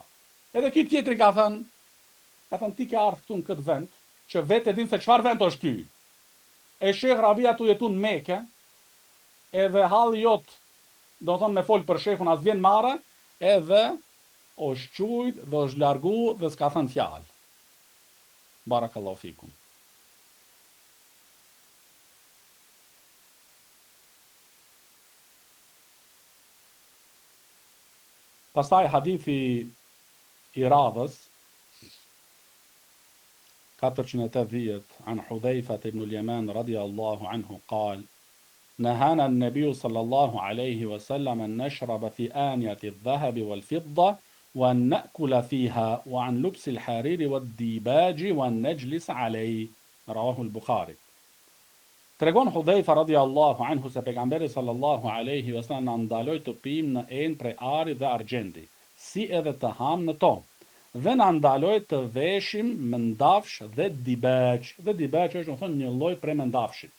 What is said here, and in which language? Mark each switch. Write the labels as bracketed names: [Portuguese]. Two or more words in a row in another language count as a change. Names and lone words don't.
[Albanian] Edhe ky tjetri ka thënë ti ke ardhur këtu në këtë vend, që vetë din se çfarë vend është ky. E Sheikh Rabia tu jetun në Mekë, edhe halli jot, do të thonë me fol për Sheikhun as vjen marrë, edhe është qujt dhe është largu dhe s'ka thënë fjalë. [Arabic] بارك الله فيكم. [Albanian] Pastaj hadithi i radhës 480 [Arabic] عن حذيفة بن اليمان رضي الله عنه قال نهانا النبي صلى الله عليه وسلم أن نشرب في آنية الذهب والفضة وأن نأكل فيها وعن لبس الحرير والديباج وأن نجلس عليه رواه البخاري. [Albanian] Tregon Hudhaifa [Arabic] رضي الله عنه [Albanian] se pejgamberi [Arabic] صلى الله عليه وسلم [Albanian] na ndaloi të pijmë në enë prej ari dhe argjendi, si edhe të ham në to. Dhe na ndaloi të veshim mendafsh dhe dibaq. Dhe dibaq është domethënë një lloj prej mendafshit.